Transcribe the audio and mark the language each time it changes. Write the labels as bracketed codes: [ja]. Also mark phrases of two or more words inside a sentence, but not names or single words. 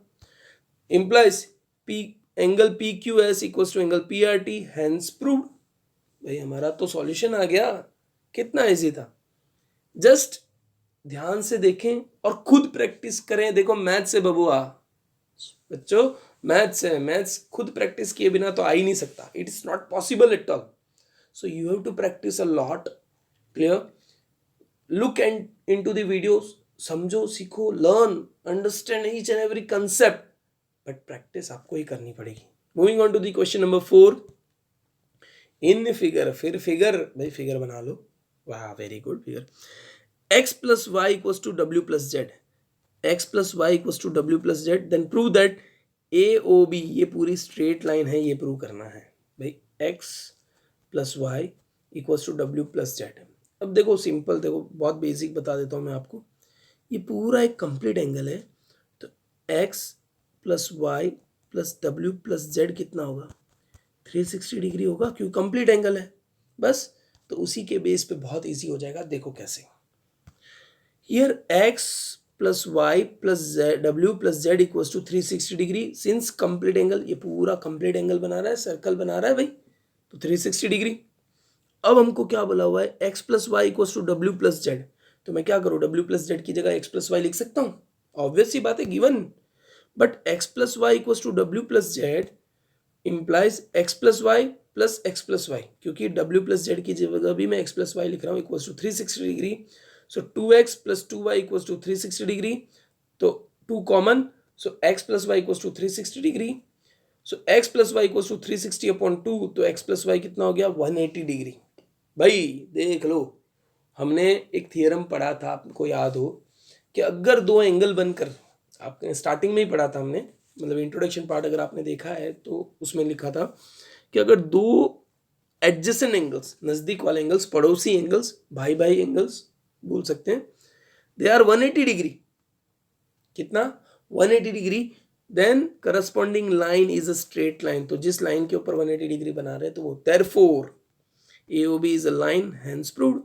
[en] implies P angle P Q S equals to angle P R T, hence proved. [hi] भाई हमारा तो सॉल्यूशन आ गया, कितना इजी था। जस्ट ध्यान से देखें और खुद प्रैक्टिस करें। देखो मैथ से बबुआ, बच्चों मैथ्स है, मैथ्स खुद प्रैक्टिस किए बिना तो आ ही नहीं सकता, [en] it is not possible at all. so you have to practice a lot. Clear. look and into the videos, [hi] समझो, सीखो, [en] learn, understand each and every concept, but practice [hi] आपको ही करनी पड़ेगी। [en] moving on to the question number 4. in figure, फिर figure, [hi] भाई फिगर बना लो, वाह [en] very good. फिगर x plus y equals to w plus z, x plus y equals to w plus z, then prove that AOB, [hi] ये पूरी [en] straight line [hi] है, ये प्रूव करना है भाई। [en] x plus y equals to w plus z। [hi] अब देखो सिंपल, देखो बहुत बेसिक बता देता हूँ मैं आपको, ये पूरा एक [en] complete angle [hi] है, तो [en] x plus y plus w plus z [hi] कितना होगा, 360 डिग्री होगा, क्योंकि [en] complete angle [hi] है। बस तो उसी के बेस पे बहुत इजी हो जाएगा। देखो कैसे, [en] here x plus y plus z, w plus z equals to 360 degree, since complete angle, [hi] ये पूरा कंप्लीट एंगल बना रहा है, सर्कल बना रहा है भाई, तो 360 डिग्री। अब हमको क्या बोला हुआ है, [en] x plus y equals to w plus z, [hi] तो मैं क्या करूँ, [en] w plus z [hi] की जगह [en] x plus y [hi] लिख सकता हूँ, ऑब्वियस सी बात है, गिवन। [en] बट x plus y equals to w plus z implies x plus y plus x plus y, [hi] क्योंकि w plus z की जगह भी मैं x plus y लिख रहा हूँ, [en] equals to 360 degree. so 2x plus 2y equals to 360 degree, तो 2 कॉमन, so x plus y equals to 360 degree. so x plus y equals to 360 upon 2, [hi] तो [en] x plus y [hi] कितना हो गया, 180 डिग्री। भाई देख लो, हमने एक थियरम पढ़ा था, आपको याद हो, कि अगर दो एंगल बनकर, आपने स्टार्टिंग में ही पढ़ा था हमने, मतलब [en] introduction part [hi] अगर आपने देखा है तो उसमें लिखा था कि अगर दो [en] adjacent angles, [hi] नज़दीक वाले एंगल्स, पड़ोसी एंगल्स, भाई भाई एंगल्स बोल सकते हैं, [en] they are 180 degree, [hi] कितना, 180 डिग्री, [en] then corresponding line is a straight line, [hi] तो जिस लाइन के ऊपर 180 डिग्री बना रहे हैं तो वो [en] therefore AOB is a line, hence proved.